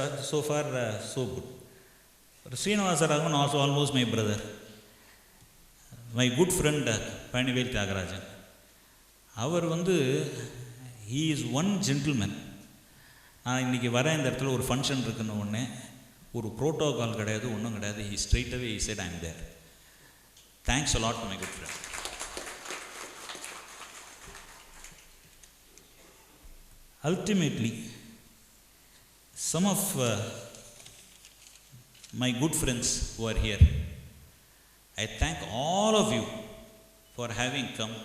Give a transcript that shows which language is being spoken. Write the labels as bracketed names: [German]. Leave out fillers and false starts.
[English] So far, so good. Srinivasa Raghavan also almost my brother. My good friend Panivel Tyagarajan. [Tamil] அவர் வந்து [English] he is one gentleman. [Tamil] நான் இன்றைக்கி வர இந்த இடத்துல ஒரு ஃபங்க்ஷன் இருக்குன்னு ஒன்று, ஒரு ப்ரோட்டோகால் கிடையாது, ஒன்றும் கிடையாது. [English] he straight away he said, I am there. Thanks a lot to my good friend. Ultimately, some of my good friends who are here, I thank all of you for having come.